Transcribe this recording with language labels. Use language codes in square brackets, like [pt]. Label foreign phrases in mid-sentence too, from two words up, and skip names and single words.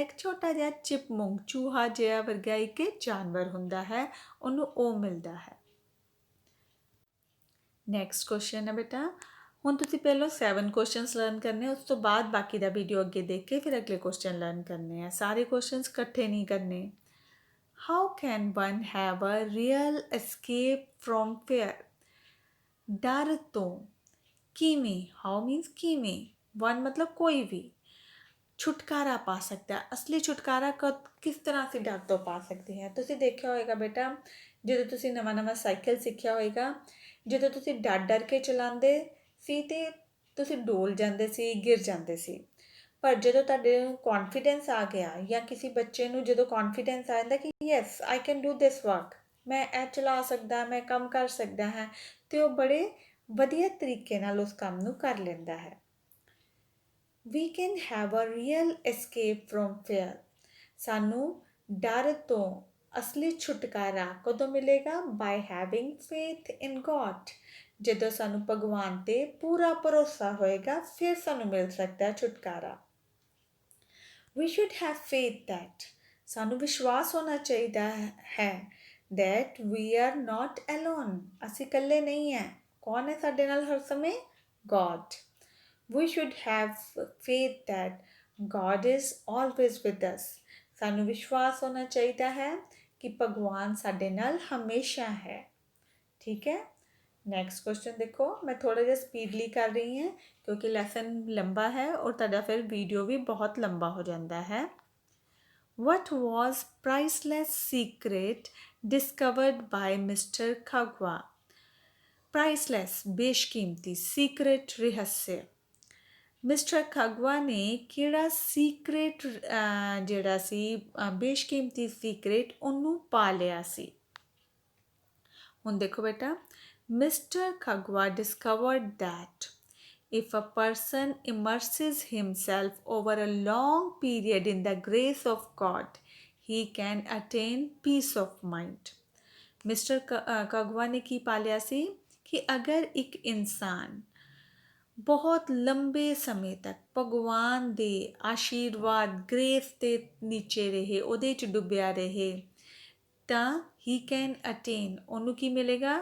[pa] ਇੱਕ ਛੋਟਾ ਜਿਹਾ ਚਿਪਮੁੰਕ, ਚੂਹਾ ਜਿਹਾ ਵਰਗਾ ਇੱਕ ਜਾਨਵਰ ਹੁੰਦਾ ਹੈ, ਉਹਨੂੰ ਉਹ ਮਿਲਦਾ ਹੈ। [en] next question [pa] ਹੈ ਬੇਟਾ, ਹੁਣ ਤੁਸੀਂ ਪਹਿਲਾਂ 7 [en] questions learn [pa] ਕਰਨੇ, ਉਸ ਤੋਂ ਬਾਅਦ ਬਾਕੀ ਦਾ ਵੀਡੀਓ ਅੱਗੇ ਦੇਖ ਕੇ ਫਿਰ ਅਗਲੇ [en] question learn [pa] ਕਰਨੇ ਆ, ਸਾਰੇ ਕੁਐਸਚਨਸ ਇਕੱਠੇ ਨਹੀਂ ਕਰਨੇ। [en] How can one have a real escape from fear? [pa] ਡਰ ਤੋਂ ਕਿਵੇਂ, [en] how means [pa] ਕਿਵੇਂ, ਵਨ ਮਤਲਬ ਕੋਈ ਵੀ, ਛੁਟਕਾਰਾ ਪਾ ਸਕਦਾ। ਅਸਲੀ ਛੁਟਕਾਰਾ ਕਿਸ ਤਰ੍ਹਾਂ ਅਸੀਂ ਡਰ ਤੋਂ ਪਾ ਸਕਦੇ ਹਾਂ? ਤੁਸੀਂ ਦੇਖਿਆ ਹੋਏਗਾ ਬੇਟਾ, ਜਦੋਂ ਤੁਸੀਂ ਨਵਾਂ ਸਾਈਕਲ ਸਿੱਖਿਆ ਹੋਏਗਾ, ਜਦੋਂ ਤੁਸੀਂ ਡਰ ਕੇ ਚਲਾਉਂਦੇ ਸੀ ਤੇ ਤੁਸੀਂ ਡੋਲ ਜਾਂਦੇ ਸੀ, ਗਿਰ ਜਾਂਦੇ ਸੀ। ਪਰ ਜਦੋਂ ਤੁਹਾਡੇ ਨੂੰ ਕੌਨਫੀਡੈਂਸ ਆ ਗਿਆ, ਜਾਂ ਕਿਸੇ ਬੱਚੇ ਨੂੰ ਜਦੋਂ ਕੌਨਫੀਡੈਂਸ ਆ ਜਾਂਦਾ ਕਿ [en] yes I can do this work, [pa] ਮੈਂ ਇਹ ਚਲਾ ਸਕਦਾ, ਮੈਂ ਕੰਮ ਕਰ ਸਕਦਾ ਹਾਂ, ਤੇ ਉਹ ਬੜੇ ਵਧੀਆ ਤਰੀਕੇ ਨਾਲ ਉਸ ਕੰਮ ਨੂੰ ਕਰ ਲੈਂਦਾ ਹੈ। [en] We can have a real escape from fear. [pa] ਸਾਨੂੰ ਡਰ ਤੋਂ ਅਸਲੀ ਛੁਟਕਾਰਾ ਕਦੋਂ ਮਿਲੇਗਾ? [en] By having faith in God. [pa] ਜਦੋਂ ਸਾਨੂੰ ਭਗਵਾਨ ਤੇ ਪੂਰਾ ਭਰੋਸਾ ਹੋਏਗਾ, ਫਿਰ ਸਾਨੂੰ ਮਿਲ ਸਕਦਾ ਛੁਟਕਾਰਾ। [en] We should have faith that, [pa] ਸਾਨੂੰ ਵਿਸ਼ਵਾਸ ਹੋਣਾ ਚਾਹੀਦਾ ਹੈ [en] that we are not alone. [pa] ਅਸੀਂ ਇਕੱਲੇ ਨਹੀਂ ਹੈ। ਕੌਣ ਹੈ ਸਾਡੇ ਨਾਲ ਹਰ ਸਮੇਂ? [en] God. We should have faith that God is always with us. [pa] ਸਾਨੂੰ ਵਿਸ਼ਵਾਸ ਹੋਣਾ ਚਾਹੀਦਾ ਹੈ ਕਿ ਭਗਵਾਨ ਸਾਡੇ ਨਾਲ ਹਮੇਸ਼ਾ ਹੈ। ਠੀਕ ਹੈ। [en] next question [pa] ਦੇਖੋ, ਮੈਂ ਥੋੜਾ ਜਿਹਾ ਸਪੀਡਲੀ ਕਰ ਰਹੀ ਹਾਂ ਕਿਉਂਕਿ ਲੈਸਨ ਲੰਬਾ ਹੈ ਔਰ ਤੁਹਾਡਾ ਫਿਰ ਵੀਡੀਓ ਵੀ ਬਹੁਤ ਲੰਬਾ ਹੋ ਜਾਂਦਾ ਹੈ। [en] What was priceless secret discovered by Mr. Khagwa? Priceless ਬੇਸ਼ਕੀਮਤੀ, secret ਰਹੱਸ। [pa] ਮਿਸਟਰ ਖਗਵਾ ਨੇ ਕਿਹੜਾ ਸੀਕਰੇਟ ਜਿਹੜਾ ਸੀ ਬੇਸ਼ਕੀਮਤੀ ਸੀਕਰੇਟ ਉਹਨੂੰ ਪਾ ਲਿਆ ਸੀ? ਹੁਣ ਦੇਖੋ ਬੇਟਾ, [en] Mr Khagwa discovered that if a person immerses himself over a long period in the grace of God, he can attain peace of mind. [pa] ਮਿਸਟਰ ਖਗਵਾ ਨੇ ਕੀ ਪਾ ਲਿਆ ਸੀ ਕਿ ਅਗਰ ਇੱਕ ਇਨਸਾਨ ਬਹੁਤ ਲੰਬੇ ਸਮੇਂ ਤੱਕ ਭਗਵਾਨ ਦੇ ਆਸ਼ੀਰਵਾਦ ਗ੍ਰੇਸ ਦੇ ਨੀਚੇ ਰਹੇ, ਉਹਦੇ 'ਚ ਡੁੱਬਿਆ ਰਹੇ, ਤਾਂ ਹੀ [en] can attain, [pa] ਉਹਨੂੰ ਕੀ ਮਿਲੇਗਾ?